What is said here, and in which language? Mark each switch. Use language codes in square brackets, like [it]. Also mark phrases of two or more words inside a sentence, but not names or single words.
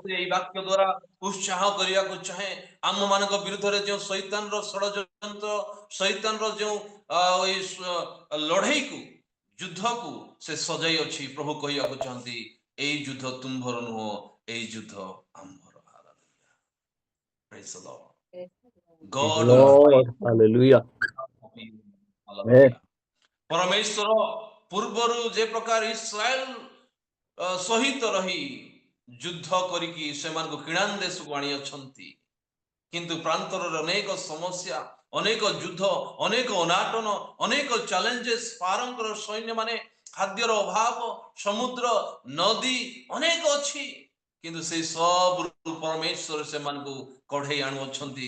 [or] ମତେ ଏଇ ବାକ୍ୟ ଦ୍ୱାରା ଉତ୍ସାହ କରିବାକୁ ଚାହେଁ। ଆମ ମାନଙ୍କ ବିରୁଦ୍ଧରେ ଯେଉଁ ଶୈତାନର ଷଡ଼ଯନ୍ତ୍ର, ଶୈତାନର ଯେଉଁ ଲଢେଇକୁ, ଯୁଦ୍ଧକୁ ସେ ସଜାଇ ଅଛି, ପ୍ରଭୁ କହିବାକୁ ଚାହାନ୍ତି ଏଇ ଯୁଦ୍ଧ ତୁମ୍ଭର ନୁହଁ, ଏଇ ଯୁଦ୍ଧ ଆମ୍ଭର। [en] Praise the Lord. Praise the God will fight. Lord. Hallelujah. Amen. [or] ପରମେଶ୍ୱର ପୂର୍ବରୁ ଯେ ପ୍ରକାର ଇସ୍ରାଏଲ ସହିତ ରହି ଯୁଦ୍ଧ କରିକି ସେମାନଙ୍କୁ କିଣାନ ଦେଶକୁ ଆଣିଅଛନ୍ତି, କିନ୍ତୁ ପ୍ରାନ୍ତରରେ ଅନେକ ସମସ୍ୟା, ଅନେକ ଯୁଦ୍ଧ, ଅନେକ ଅନାଟନ, ଅନେକ ଚ୍ୟାଲେଞ୍ଜେସ, ପାରଙ୍କର ସୈନ୍ୟମାନେ, ଖାଦ୍ୟର ଅଭାବ, ସମୁଦ୍ର, ନଦୀ ଅନେକ ଅଛି, କିନ୍ତୁ ସେଇ ସବୁରୁ ପରମେଶ୍ୱର ସେମାନଙ୍କୁ କଢେଇ ଆଣୁଅଛନ୍ତି।